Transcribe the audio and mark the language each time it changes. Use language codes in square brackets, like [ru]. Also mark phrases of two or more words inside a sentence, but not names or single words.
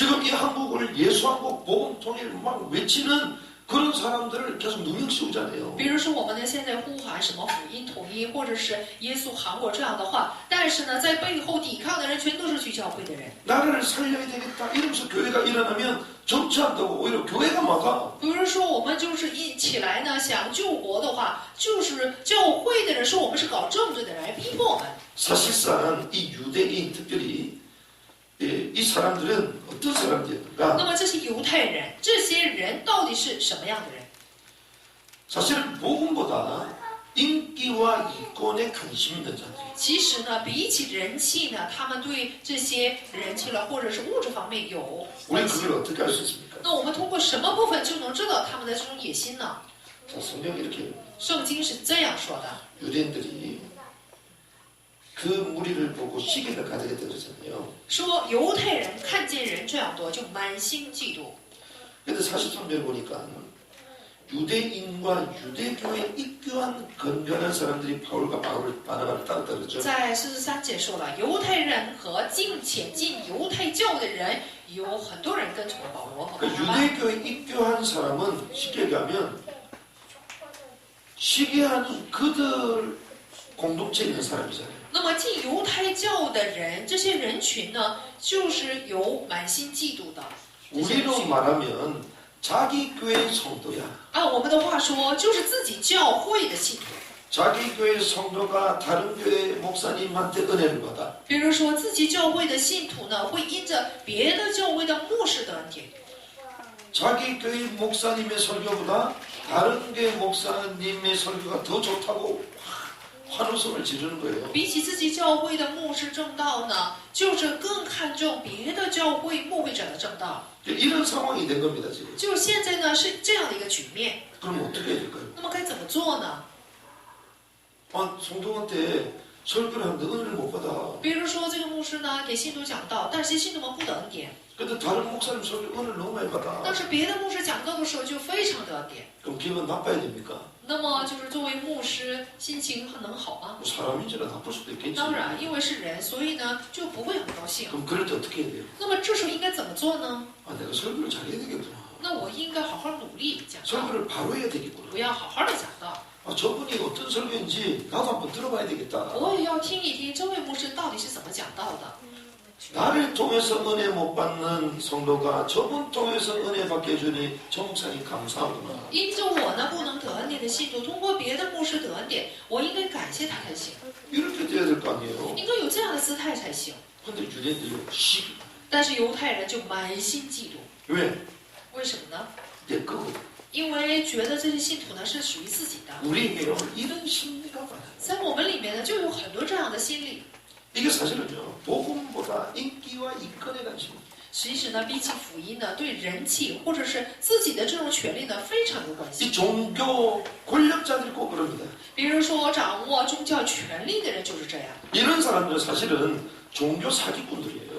[ko] 지금 이 한국을 예수한국 복음 통일 막 외치는 그런 사람들을 계속 누명 씌우잖아요. [zh] 比如说，我们呢现在呼喊什么福音统一，或者是耶稣韩国这样的话，但是呢，在背后抵抗的人全都是去教会的人。 [ko] 나라를 살려야 되겠다 이러면서 교회가 일어나면 정치한다고 오히려 교회가 막아. [zh] 比如说，我们就是一起来呢，想救国的话，就是教会的人说我们是搞政治的人来逼迫我们。 [ko] 사실상 이 유대인 특별히 이 사람들은 어떤 [zh] 那 [ko] 사람들인가? [zh] 么这些犹太人，这些人到底是什么样的人？ [ko] 사실은 복음보다 인기와 이권에 관심이 있는 자들. [zh] 其实呢，比起人气呢，他们对这些人气了或者是物质方面有 [ko] 우리 [zh] 关系。 [ko] 그걸 어떻게 알 수 있습니까? [zh] 那我们通过什么部分就能知道他们的这种野心呢？ [ko] 자, 성경이 이렇게 [zh] 圣经是这样说的： [ko] 유대인들이 그 무리를 보고 시기가 가득했다 그러잖아요. [zh] 说犹太人看见人这样多，就满心嫉妒。 [ko] 근데 43절 보니까 유대인과 유대교에 입교한 건전한 사람들이 바울과 바나바를 따랐다 그러죠. [zh] 在43节说了，犹太人和进前进犹太教的人，有很多人跟从了保罗和 [ko] 그 [zh] 巴拿巴。 [ko] 유대교에 입교한 사람은 쉽게 얘기하면 시기하는 그들 공동체에 있는 사람이잖아요. [zh] 那么进犹太教的人，这些人群呢，就是有满心嫉妒的。这些人 [ko] 우리로 [zh] 群 [ko] 말하면 자기 교회 성도야. [zh] 按我们的话说，就是自己教会的信徒。 [ko] 자기 교회 성도가 다른 교회 목사님한테 은혜를 받아. [zh] 比如说，自己教会的信徒呢，会因着别的教会的牧师的恩典。 [ko] 자기 교회 목사님의 설교보다 다른 교회 목사님의 설교가 더 좋다고 환호성을 지르는 거예요. [zh] 比起自己教会的牧师正道呢，就是更看重别的教会牧会者的正道。 [ko] 이런 상황이 된 겁니다, 지금. [zh] 就是现在呢是这样的一个局面， [ko] 그럼 어떻게 해야 될까요? [zh] 那么该怎么做呢？ [ko] 성도한테 설교를 하는데 은혜를 못 받아. [zh] 比如说这个牧师呢给信徒讲道，但是信徒们不得恩典， [ko] 근데 다른 목사님 설교 은혜를 너무 많이 받아. [zh] 但是别的牧师讲道的时候就非常得恩典。 [ko] 그럼 기분 나빠야 됩니까? [zh] 那么就是作为牧师，心情能好吗？ [ko] 뭐 사람인지라 나쁠 수도 있겠지. [zh] 当然，因为是人，所以呢就不会很高兴。 [ko] 그럼 그럴 때 어떻게 해야 돼요? [zh] 那么这时候应该怎么做呢？ [ko] 내가 설교를 잘해야 되겠구나. [zh] 那我应该好好努力讲道， [ko] 설교를 바로 해야 되겠구나. [zh] 不要好好的讲道。 [ko] 저분이 어떤 설교인지 나도 한번 들어봐야 되겠다. [zh] 我也要听一听这位牧师到底是怎么讲道的。 [ko] 나를 통해서 은혜 못 받는 성도가 저분 통해서 은혜 받게 해주니 저 목사님 감사하구나. [zh] 因着我呢不能得恩典的信徒，通过别的牧师得恩典，我应该感谢他才行， [ko] 이렇게 돼야 될 거 아니에요. [zh] 应该有这样的姿态才行。 [ko] 근데 유대인들이 시기. [zh] 但是犹太人就满心嫉妒， [ko] 왜? [zh] 为什么呢？ [ko] 내 거거든. [zh] 因为觉得这些信徒呢是属于自己的， [ko] 우리에게 이런 심리가 많아요. [zh] 在我们里面呢就有很多这样的心理。 [ko] 이게 사실은요, 복음보다 인기와 이권에 관심. [zh] 其实呢，比起福音呢，对人气或者是自己的这种权利呢，非常有关 [ko] 이 [zh] 系。 [ko] 종교 권력자들이 꼭 그럽니다. [zh] 比如说，掌握宗教权力的人就是这样。 [ko] 이런 사람들은 사실은 종교 사기꾼들이에요.